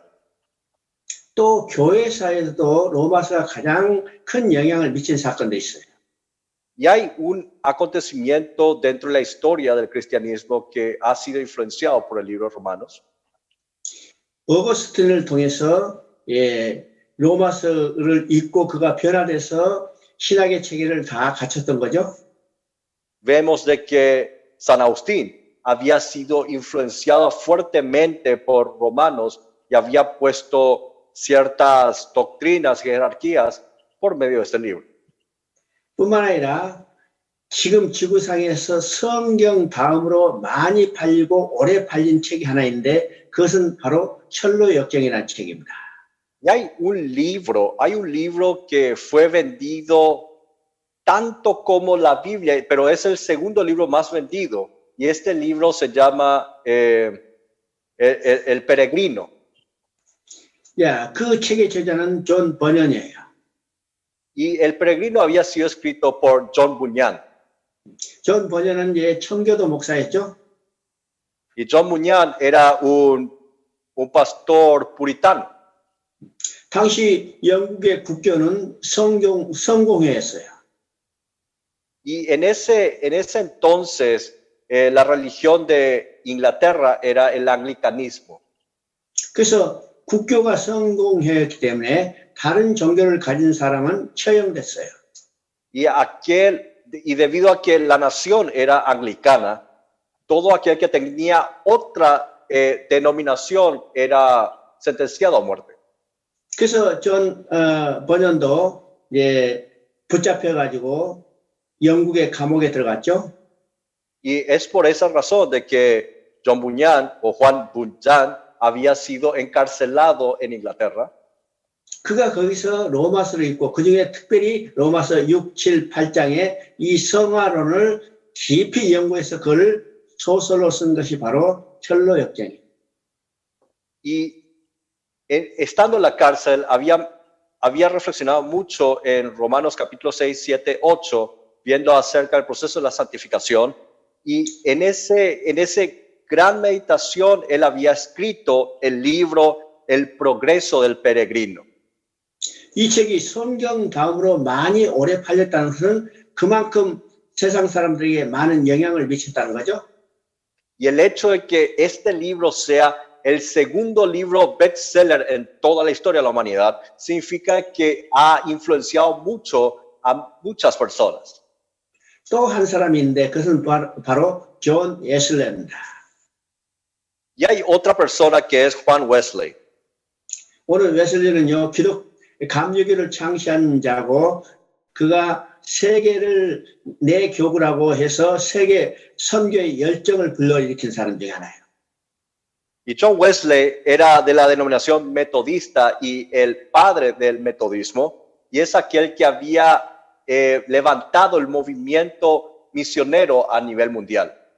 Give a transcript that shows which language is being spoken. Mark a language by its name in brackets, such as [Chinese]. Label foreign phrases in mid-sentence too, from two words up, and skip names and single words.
[Korean] 또 교회사에도 로마서가 가장 큰 영향을 미친 사건도 있어요. [Spanish] Y hay un acontecimiento dentro de la historia del cristianismo que ha sido influenciado por el libro de Romanos. [Korean] 어거스틴을 통해서 로마서를 읽고 그가 변화돼서 신학의 체계를 다 갖췄던 거죠. [Spanish] Vemos de que San Agustín había sido influenciado fuertemente por Romanos y había puesto ciertas doctrinas, jerarquías por medio de este libro. [Korean] 뿐만 아니라 지금 지구상에서 성경 다음으로 많이 팔리고 오래 팔린 책이 하나 있는데 그것은 바로 철로 역정이라는 책입니다. [Spanish] Y hay un libro que fue vendido tanto como la Biblia, pero es el segundo libro más vendido. Y este libro se llama El Peregrino. [Korean] 그 책의 저자는 존 버년이에요. [Spanish] Y El Peregrino había sido escrito por John Bunyan. [Korean] 존 버년은 청교도 목사였죠. [Spanish] Y John Bunyan era un pastor puritano. [Korean] 당시 영국의 국교는 성공회였어요. [Spanish] Y en ese entonces, la religión de Inglaterra era el anglicanismo. [Korean] 그래서 국교가 성공회였기 때문에 다른 종교를 가진 사람은 처형됐어요. [Spanish] Y debido a que la nación era anglicana, todo aquel que tenía otra denominación era sentenciado a muerte. [Korean] 그래서 존 번연도 붙잡혀가지고 영국의 감옥에 들어갔죠. [Spanish] Y es por esa razón de que John Bunyan o Juan Bunyan había sido encarcelado en Inglaterra. [Korean] 그가 거기서 로마서를 읽고 그중에 특별히 로마서 6, 7, 8장에 이 성화론을 깊이 연구해서 그걸 소설로 쓴 것이 바로 철로 역정이에요. [Spanish] Y estando en la cárcel había reflexionado mucho en Romanos capítulo 6, 7, 8, viendo acerca del proceso de la santificación. Y en ese gran meditación él había escrito el libro El progreso del peregrino. [Korean] 이 책이 성경 다음으로 많이 오래 팔렸다는 것은 그만큼 세상 사람들에게 많은 영향을 미쳤다는 거죠. [Spanish] Y el hecho de que este libro sea el segundo libro bestseller en toda la historia de la humanidad significa que ha influenciado mucho a muchas personas. [Korean] 또 한 사람인데 그것은 바로 존 웨슬레입니다. [Spanish] Y hay otra persona que es Juan Wesley. [Korean] 오늘 웨슬리는요, 감리교를 창시한 자고 그가 세계를 내 교구라고 해서 세계 선교의 열정을 불러일으킨 사람 중에 하나예요. [Spanish] Y John Wesley era de la denominación metodista y el padre del metodismo, y es aquel que había levantado el movimiento misionero a nivel mundial.